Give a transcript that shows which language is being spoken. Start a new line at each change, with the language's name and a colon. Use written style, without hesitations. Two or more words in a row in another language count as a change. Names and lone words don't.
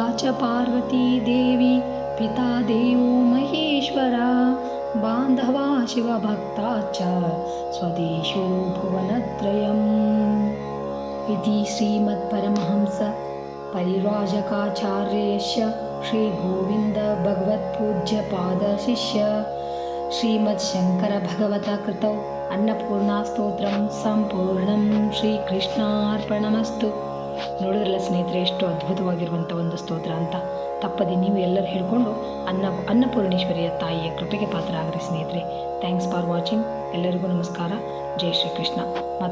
Sanskrit: च पार्वती देवी पिता देवो महेश्वरा बान्धवा शिवभक्ता च स्वदेशो भुवनत्रयम् इति श्रीमत्परमहंस परिव्राजकाचार्यस्य श्रीगोविन्द भगवत्पूज्यपादशिष्य श्रीमच्छङ्करभगवता कृतौ ಅನ್ನಪೂರ್ಣಾಸ್ತೋತ್ರಂ ಸಂಪೂರ್ಣಂ ಶ್ರೀಕೃಷ್ಣಾರ್ಪಣಮಸ್ತು.
Kannada: ನೋಡಿದ್ರಲ್ಲ ಸ್ನೇಹಿತರೆ, ಎಷ್ಟು ಅದ್ಭುತವಾಗಿರುವಂಥ ಒಂದು ಸ್ತೋತ್ರ ಅಂತ. ತಪ್ಪದೆ ನೀವು ಎಲ್ಲರೂ ಹೇಳ್ಕೊಂಡು ಅನ್ನಪೂರ್ಣೇಶ್ವರಿಯ ತಾಯಿಯ ಕೃಪೆಗೆ ಪಾತ್ರ ಆಗ್ರಿ ಸ್ನೇಹಿತರೆ.
English: thanks for watching.
Kannada: ಎಲ್ಲರಿಗೂ ನಮಸ್ಕಾರ. ಜೈ ಶ್ರೀಕೃಷ್ಣ.